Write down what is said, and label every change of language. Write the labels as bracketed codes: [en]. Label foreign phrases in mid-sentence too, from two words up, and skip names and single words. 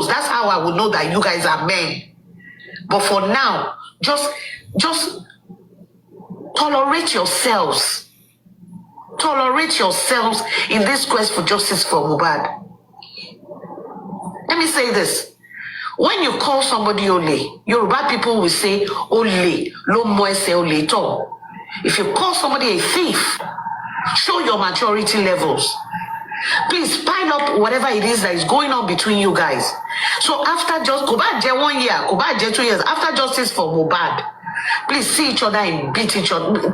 [en] That's how I will know that you guys are men. But for now, just tolerate yourselves. Tolerate yourselves in this quest for justice for Mohbad. Let me say this. When you call somebody Ole, Yoruba people will say [yo] Ole, lo mo ese ole to. [en] If you call somebody a thief, show your maturity levels. Please pile up whatever it is that is going on between you guys. So after just Mohbad 1 year, Mohbad 2 years, after justice for Mohbad, please see each other and beat each other.